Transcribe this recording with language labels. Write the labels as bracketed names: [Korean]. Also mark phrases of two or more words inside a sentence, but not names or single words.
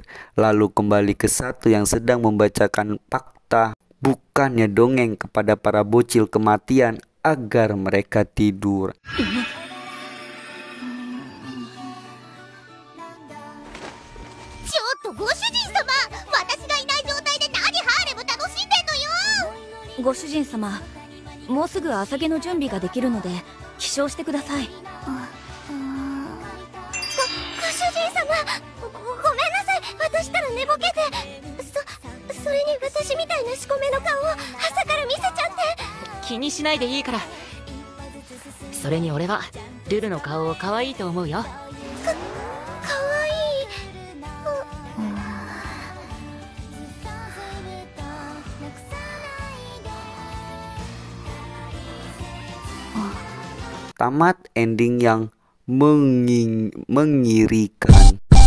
[Indonesian] Lalu kembali ke Sato yang sedang membacakan fakta, bukannya dongeng kepada para bocil kematian agar mereka tidur. [Japanese] ご主人様, もうすぐ朝げの準備ができるので起床してください。ご主人様、ごめんなさい。私たら寝ぼけて。それに私みたいな仕込めの顔を朝から見せちゃって。気にしないでいいから。それに俺はルルの顔を可愛いと思うよ。かわいい。 [Indonesian] Tamat ending yang mengirikan.